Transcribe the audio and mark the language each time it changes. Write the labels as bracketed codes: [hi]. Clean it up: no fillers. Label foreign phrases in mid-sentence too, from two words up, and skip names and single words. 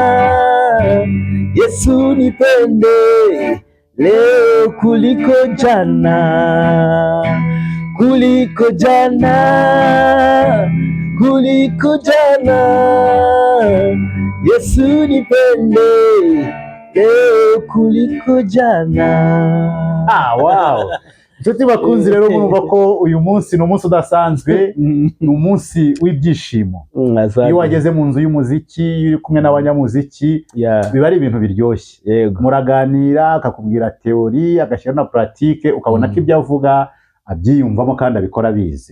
[sw] Yesu nipende leo kuliko jana, kuliko jana, kuliko jana. Yesu nipende leo kuliko jana. [en] Wow. [rw] Inshuti bakunzi rero murumva ko uyu munsi ni umunsi udasanzwe, ni umunsi w'ibyishimo. Iyo wageze mu nzu y'umuziki, iyo uri kumwe n'abanyamuziki, biba ari ibintu biryoshye. Muraganira, akakubwira teori, agashyira na pratique, ukabona ko ibyo avuga abyiyumvamo kandi abikora abizi.